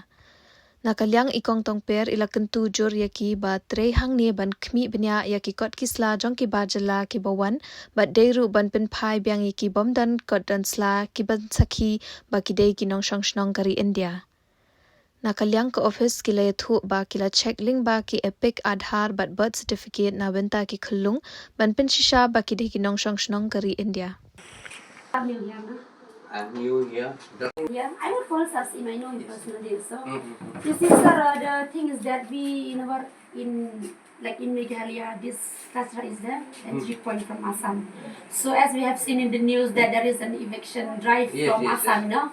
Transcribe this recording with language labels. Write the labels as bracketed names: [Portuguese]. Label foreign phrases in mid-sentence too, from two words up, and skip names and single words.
[Khasi] Nakalyang ikong tongper ila kentu jur yaki ba trei hang ni ban khmi bnya yaki kot kisla jong ki ba jala ki bawan bat deiru ban pin phai byang yaki bomdan kot dan sla ki ban sakhi ba ki dei ki nong shong shnong kari India. Nakalyang ka office kila yathu ba kila [English] check link [Khasi] ba ki epic Aadhaar bat [English] birth certificate [Khasi] na benta ki khulung ban pin shisha ba ki dei ki nong shong shnong kari India. [English] I'm new here. Yeah, I will call us in my known personally. So this is the thing is that we in Meghalaya, this cluster is there and 3 point from Assam. So as we have seen in the news that there is an eviction drive from Assam, no?